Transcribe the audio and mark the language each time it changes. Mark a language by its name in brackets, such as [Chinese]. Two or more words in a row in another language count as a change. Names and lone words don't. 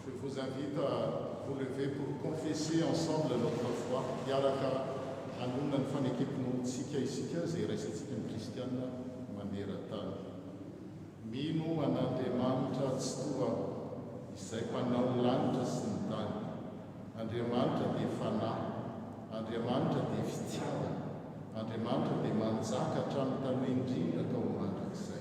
[French] vous invite à vous lever pour confesser ensemble notre foi. [Malagasy] Iaraka anona ny fanekepinontsika isika izay raisantsika ny kristiana maneran-tany. Mino an'Andriamanitra tsy toa izay mpanao lanitra sy ny tany. Andriamanitra dia fanahy, Andriamanitra dia fitiavana, Andriamanitra dia manjaka hatramin'ny tanoha indrindra ka ho mandrakizay.